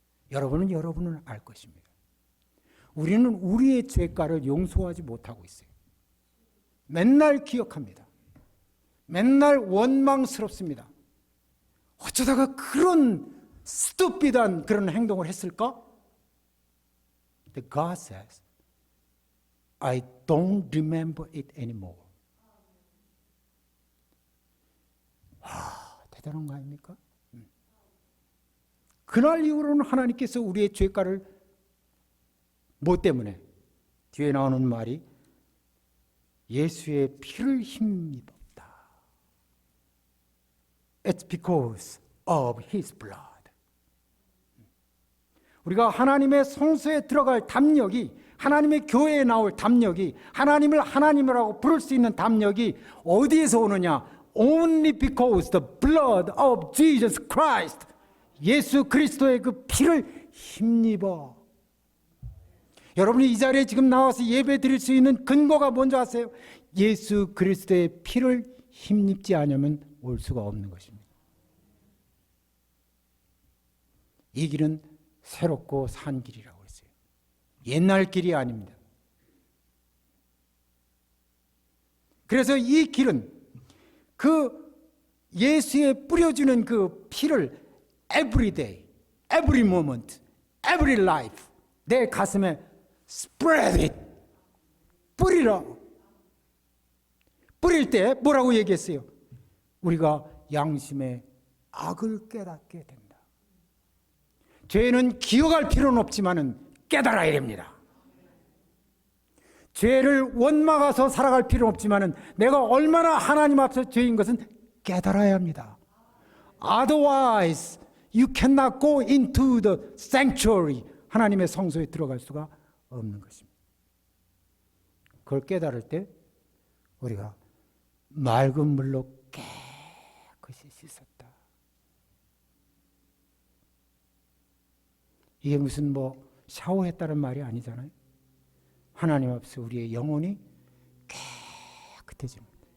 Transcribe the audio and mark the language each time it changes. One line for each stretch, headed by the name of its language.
Korean: 여러분은 여러분을 알 것입니다. 우리는 우리의 죄가를 용서하지 못하고 있어요. 맨날 기억합니다. 맨날 원망스럽습니다. 어쩌다가 그런 스투피드한 그런 행동을 했을까?
English: But God says, I don't remember it anymore.
Korean: 대단한 거 아닙니까? 그날 이후로는 하나님께서 우리의 죄가를, 뭐 때문에? 뒤에 나오는 말이 예수의 피를 힘입었다.
English: It's because of His blood.
Korean: 우리가 하나님의 성소에 들어갈 담력이, 하나님의 교회에 나올 담력이, 하나님을 하나님이라고 부를 수 있는 담력이 어디에서 오느냐?
English: Only because the blood of Jesus Christ.
Korean: 예수 그리스도의 그 피를 힘입어. 여러분이 이 자리에 지금 나와서 예배 드릴 수 있는 근거가 뭔지 아세요? 예수 그리스도의 피를 힘입지 않으면 올 수가 없는 것입니다. 이 길은 새롭고 산 길이라고 했어요. 옛날 길이 아닙니다. 그래서 이 길은 그 예수의 뿌려주는 그 피를
English: every day, every moment, every life
Korean: 내 가슴에
English: spread it,
Korean: 뿌리라. 뿌릴 때 뭐라고 얘기했어요? 우리가 양심의 악을 깨닫게 된다. 죄는 기억할 필요는 없지만은 깨달아야 됩니다. 죄를 원망해서 살아갈 필요는 없지만은 내가 얼마나 하나님 앞에서 죄인 것은 깨달아야 합니다.
English: Otherwise, you cannot go into the sanctuary.
Korean: 하나님의 성소에 들어갈 수가 없는 것입니다. 그걸 깨달을 때 우리가 맑은 물로 깨끗이 씻었다. 이게 무슨 뭐 샤워했다는 말이 아니잖아요. 하나님 앞에서 우리의 영혼이 깨끗해집니다.